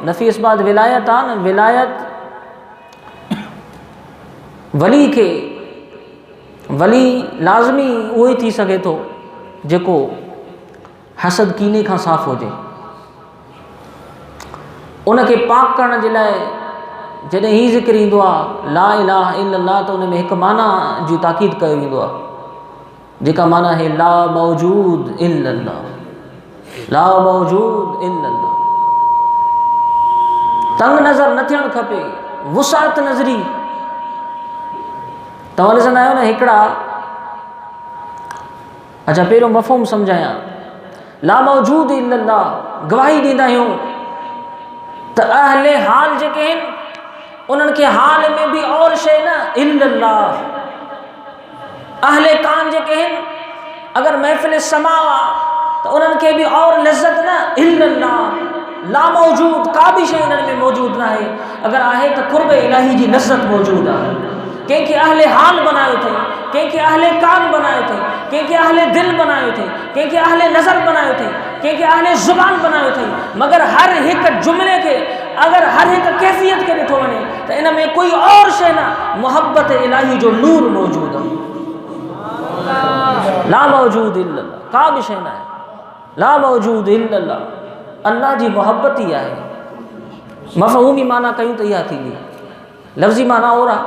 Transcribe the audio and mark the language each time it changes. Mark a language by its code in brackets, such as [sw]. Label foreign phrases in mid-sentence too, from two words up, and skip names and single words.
[sd] नफ़ी असबाब विलायत आहे न, विलायत वली खे, वली लाज़मी उहो ई थी सघे थो जेको हसद कीने खां साफ़ हुजे। उनखे पाक करण जे लाइ जॾहिं ही ज़िक्र ईंदो आहे [ar] لا إله إلا الله, [sd] त उन में हिकु माना जी ताक़ीद कयो वेंदो आहे, जेका माना है [ar] لا موجود إلا الله, لا موجود إلا الله. [sd] तंग नज़र न थियणु खपे, वुसात नज़री। तव्हां ॾिसंदा आहियो न हिकिड़ा, अच्छा पहिरियों मफ़हूम सम्झायां, [ar] لا موجود إلا الله [sd] गवाही ॾींदा आहियूं त अहले हाल जेके आहिनि उन्हनि खे हाल में बि और शइ न इल्लल्लाह। अहले कान जेके आहिनि अगर महफ़िल समा तो उन्हनि खे बि और लज़्ज़त न इल्लल्लाह। [ar] لا موجود [sd] का भी शइ इन्हनि में मौजूद न आहे, अगर आहे त क़ुर्ब इलाही जी लज़्ज़त मौजूद आहे। कंहिंखे अहले हाल बनायो अथई, कंहिंखे अहले कान बनायो अथई, कंहिंखे अहले दिल बनायो अथई, कंहिंखे अहले नज़र बनायो अथई, कंहिंखे अहले ज़ुबान बनायो अथई। मगर हर हिकु जुमिले खे, अगर हर हिकु कैफ़ियत खे ॾिठो वञे त इन में कोई और शइ न, मोहब्बत इलाही जो नूर मौजूद आहे। [ar] لا موجود إلا الله, [sd] का भी शइ न आहे, [ar] لا موجود إلا الله. [sd] अल्लाह जी मोहब्बत ई आहे। मफ़हूमी माना कयूं त इहा थींदी, लफ़्ज़ी माना और आहे।